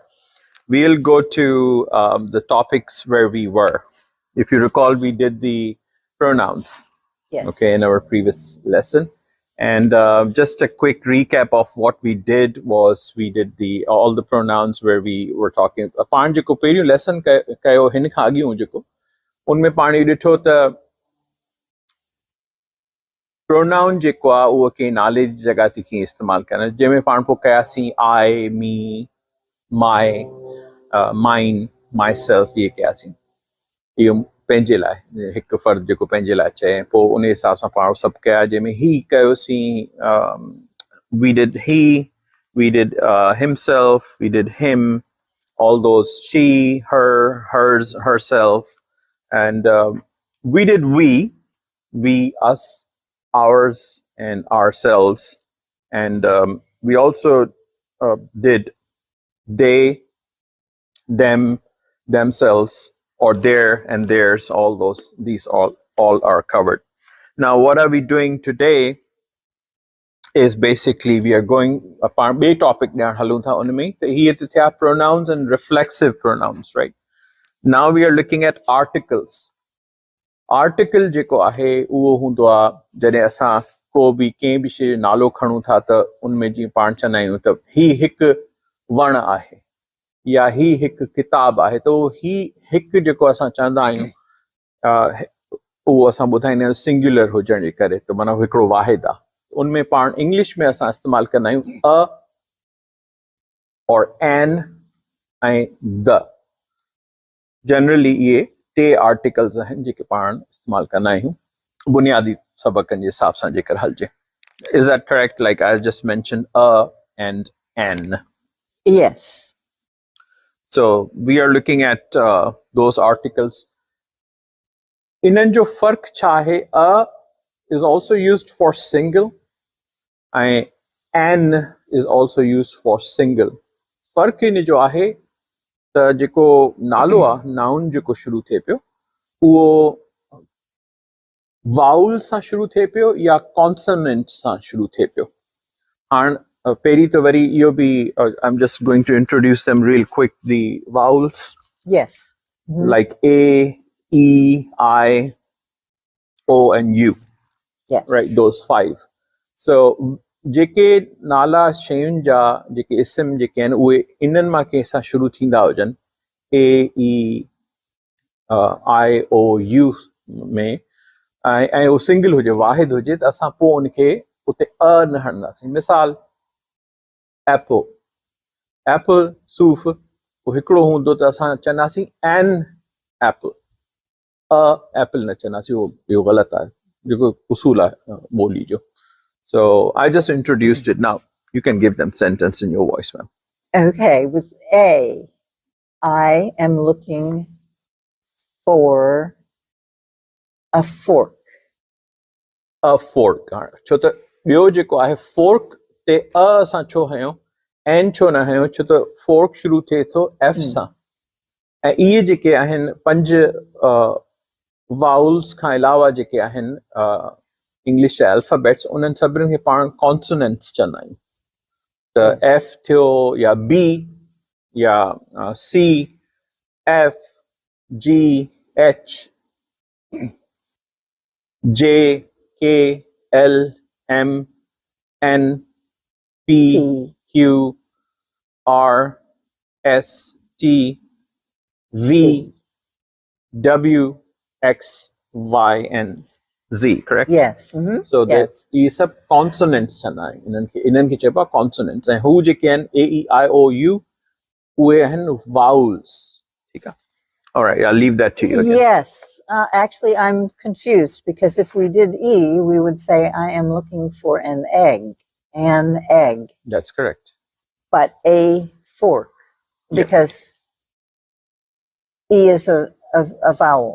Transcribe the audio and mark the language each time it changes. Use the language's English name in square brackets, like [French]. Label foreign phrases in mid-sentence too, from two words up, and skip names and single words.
[English] We'll go to the topics where we were. If you recall, we did the pronouns, Yes. Okay, in our previous lesson. And just a quick recap of what we did was we did all the pronouns where we were talking. [Sindhi] पाण जेको पहिरियों lesson कयो हिन खां अॻियों जेको उनमें पाण इहो ॾिठो त प्रोनाउन जेको आहे उहो कंहिं नाले जी जॻह ते कीअं इस्तेमालु करणु, जंहिंमें पाण पोइ कयासीं [English] I, me, my, mine, myself, [Sindhi] इहे कयासीं. इहो पंहिंजे लाइ हिकु फ़र्द जेको पंहिंजे लाइ चए, पोइ उन हिसाब सां पाण सभु कया, जंहिंमें ही कयोसीं [English] we did he, we did himself, we did him, all those she, her, hers, herself, and we did we, us, ours, and ourselves, and we also did they, them, themselves, or their and theirs. These all are covered. Now what are we doing today is basically we are going upon a topic now pronouns and reflexive pronouns, right? Now we are looking at articles. [Sindhi] आर्टिकल जेको आहे उहो हूंदो आहे जॾहिं असां को बि कंहिं बि शइ जो नालो खणूं था त उनमें जीअं पाण चवंदा आहियूं त ही हिकु वण आहे या ही हिकु किताब आहे, त ही हिकु जेको असां चवंदा आहियूं उहो असां ॿुधाईंदा आहियूं सिंगुलर हुजण जे करे, त माना हिकिड़ो वाहिद आहे. उनमें पाण इंग्लिश में असां इस्तेमालु कंदा आहियूं अ और एन ऐं द. जनरली इहे टे आर्टिकल्स आहिनि जेके पाण इस्तेमालु कंदा आहियूं बुनियादी सबक़नि जे हिसाब सां जेकर हलिजे. [English] Is that correct? Like I just mentioned a and n. Yes. So we are looking at those articles. [Sindhi] इन्हनि जो फ़र्क़ु छा आहे? [English] A is also used for single and n is also used for single. [Sindhi] फ़र्क़ु इन जो आहे त जेको नालो आहे, नाउन जेको शुरू थिए पियो उहो वाउल सां शुरू थिए पियो या कॉन्सोनेंट सां शुरू थिए पियो. हाणे पहिरीं त वरी इहो बि [English] I am just going to introduce them real quick the vowels. Yes. Like A, E, I, O and U. Yes. Right, those five. [Sindhi] So जेके नाला शयुनि जा जेके इस्म जेके आहिनि उहे इन्हनि मां कंहिं सां शुरू थींदा हुजनि A, E, I, O, U में ऐं उहो सिंगल हुजे, वाहिद हुजे, त असां पोइ उनखे उते अ न हणंदासीं. मिसाल एप्पल. apple सूफ़ पोइ हिकिड़ो हूंदो त असां चवंदासीं [English] an apple, a apple [Sindhi] न चवंदासीं, उहो इहो ग़लति आहे, जेको उसूल आहे ॿोली जो. [English] So I just introduced it. Now you can give them sentence in your voice, ma'am. Okay, with A, I am looking for a fork. A fork. [Sindhi] छो त ॿियो जेको आहे fork ते a असां छो हयूं, n छो न हयूं, छो त fork शुरू थिए थो f सां. ऐं इहे जेके आहिनि 5 वाउल्स खां अलावा जेके आहिनि इंग्लिश जा अल्फाबेट्स, उन्हनि सभिनी खे पाण कॉन्सोनेंट्स चवंदा आहियूं. त f थियो या b या c, f, g, h, j, k, l, m, n, p, q, r, s, t, v, w, x, y, and z, correct? [English] Yes. So yes. [Hindi] ये सब [Sindhi] consonants चवंदा आहिनि, इन्हनि खे चइबो आहे consonants. ऐं हू जेके आहिनि a, e, i, o, u, उहे आहिनि vowels. ठीकु आहे? [English] All right, I'll leave that to you again. Yes. Actually, I'm confused because if we did E, we would say I am looking for an egg. An egg. That's correct. But a fork, because E is a vowel.